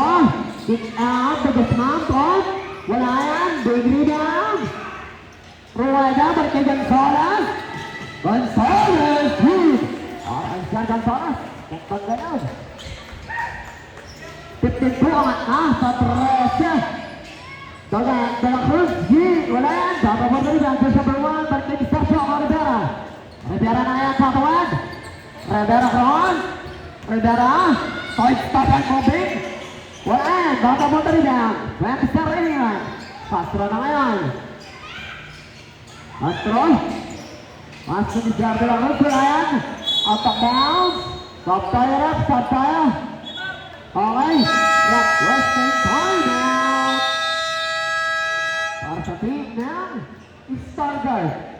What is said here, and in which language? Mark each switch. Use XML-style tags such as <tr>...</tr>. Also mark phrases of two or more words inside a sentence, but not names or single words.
<en>Kick out.</en> <tl>Guzman. Wala yan.</tl> <en>Big rebound.</en> <tl>Rueda. Balik kay Gonzalez.</tl> <en>Gonzalez. Good. Alright, Sir Gonzalez.</en> <tl>Kekpan gano'n. 52 angat na sa 13. De la Cruz. Wala yan. Bababa na rin ang sa number 1. Balik kay Sergio Rivera. Rivera na yan sa tuwad. Rivera Ron. Rivera.</tl> <en>Toys stop and moving.</en> <tl>Wala yan. Bababa na rin yan. 27 rin yan. Castro na ngayon. Castro. Castro ni Javier de la Cruz. Wala yan.</tl> <en>Out of bounds.</en> <tl>Stop tayo, rep. Stop tayo. Okay.</tl> <en>Western time out.</en> <tl>Para sa team ng Stargard.</tl>